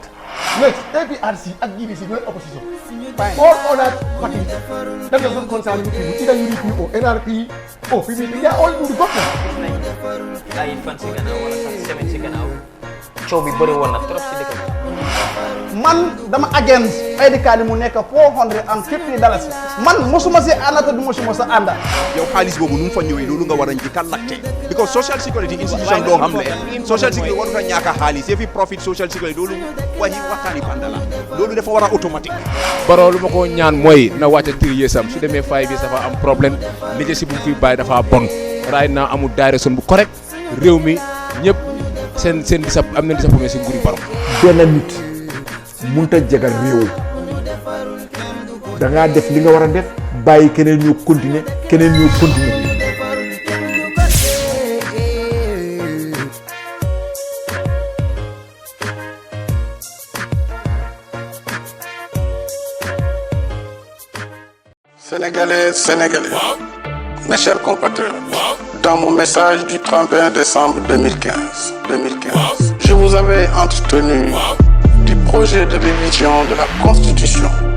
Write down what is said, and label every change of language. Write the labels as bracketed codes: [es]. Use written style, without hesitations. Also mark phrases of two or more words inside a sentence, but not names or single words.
[en] Yes, APRC and GBC are opposition. All other parties that doesn't concern you, either UDP or NRP or PPP, they are all in the government. [wo] Man, dama [en] against ID card [wo] mu nekk $450. Man mosuma si anata du mosuma sa anda. Yow xaalis boobu nu mu fa ñëwee loolu nga war a njëkk a laajte [en] because social security institution [wo] doo xam ne [en] social security [wo] warut a ñàkk a xaalis fi [en] profit social security [wo] loolu waxtaani banda la loolu dafa war a automatique. Baro lu ma ko ñaan mooy na wàcce 3 years am su demee 5 years dafa am problème leadership bu fi bàyyi dafa bon [en] right now [wo] amul direction bu correct réew mi ñëpp seen am na disappointment si nguuri Baro. Benn nit munta jagal réew da ngaa def li nga war a def bàyyi keneen ñu continuer [fr] Sénégalais, Sénégalais, mes chers compatriotes, dans mon message du 31 décembre 2015, je vous avais entretenu du projet de révision de la Constitution.